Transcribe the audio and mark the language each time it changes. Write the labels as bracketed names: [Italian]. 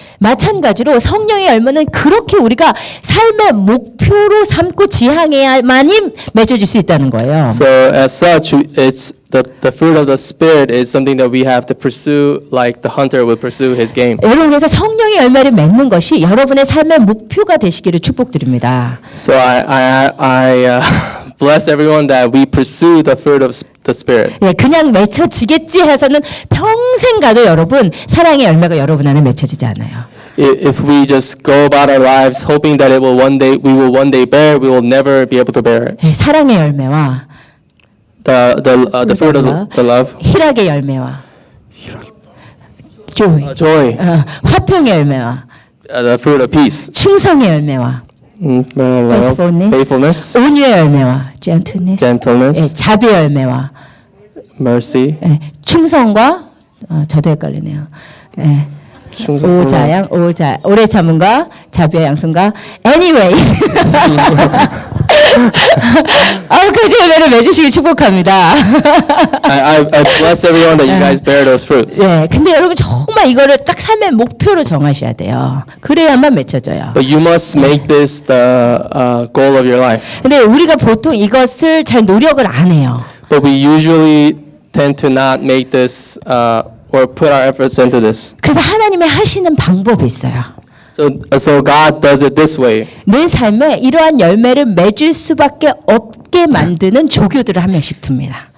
[Korean] 마찬가지로 성령의 열매는 그렇게 우리가 삶의 목표로 삼고 지향해야만이 맺어질 수 있다는 거예요. [English] So as such, it's the fruit of the spirit is something that we have to pursue, like the hunter would pursue his game. [Korean] 여러분 그래서 성령의 열매를 맺는 것이 여러분의 삶의 목표가 되시기를 축복드립니다. [English] So I bless everyone that we pursue the fruit of the spirit. [Korean] 예, 그냥 맺혀지겠지 해서는 평생 가도 여러분 사랑의 열매가 여러분 안에 맺혀지지 않아요. [English] If we just go about our lives hoping that we will one day bear, we will never be able to bear it. [Korean] 예, 사랑의 열매와 [English] The fruit of the love, [Korean] 희락의 열매와 [English] joy, joy, [Korean] 화평의 열매와 [English] the fruit of peace, [Korean] 충성의 열매와 [English] love, faithfulness, [Korean] 온유의 열매와 [English] gentleness, gentleness, [Korean] 예, 자비의 열매와 [English] mercy, [Korean] 예, 충성과 저도 헷갈리네요. 예. 충성, 오래 참음과 자비와 양선과 [English] anyway [Korean] 그 열매를 맺으시길 축복합니다. [English] I bless everyone that you guys bear those fruits. [Korean] 예, 근데 여러분 정말 이거를 딱 삶의 목표로 정하셔야 돼요. 그래야만 맺혀져요. [English] But you must make this the goal of your life. [Korean] 근데 우리가 보통 이것을 잘 노력을 안 해요. [English] But we usually tend to not make this or put our efforts into this. [Korean] 그래서 하나님의 하시는 방법이 있어요. [English] So God does it this way. [Korean] 내 삶에 이러한 열매를 맺을 수밖에 없게 만드는 조교들을 한 명씩 둡니다.